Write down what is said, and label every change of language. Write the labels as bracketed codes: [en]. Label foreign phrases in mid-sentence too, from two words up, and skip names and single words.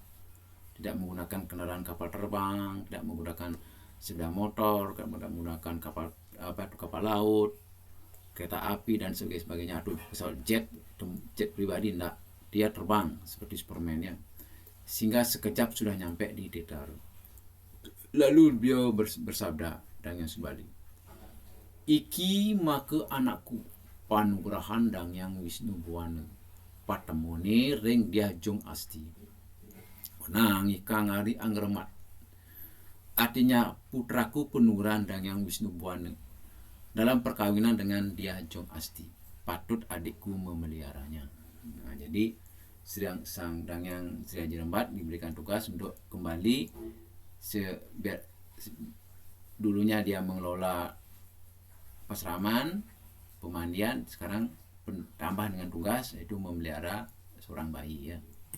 [id] Tidak menggunakan kendaraan kapal terbang, tidak menggunakan sepeda motor, tidak menggunakan kapal laut, kereta api dan sebagainya, atau pesawat jet pribadi, tidak. Dia terbang seperti Superman ya, sehingga sekejap sudah nyampe di Titarum. Lalu beliau bersabda, [kaw] Dang Hyang Subali, iki maka anakku panugrahan Dang Hyang Wisnubuwana patemone ring Diajung Asti nang ikang hari angremat. [id] Artinya putraku penurunan Dang Hyang Wisnubuwana dalam perkawinan dengan Diajung Asti, patut adikku memeliharanya. Nah, jadi sang Dang Hyang Sri Haji Rembat diberikan tugas untuk kembali dulunya dia mengelola pasraman, pemandian, sekarang tambah dengan tugas yaitu memelihara seorang bayi ya.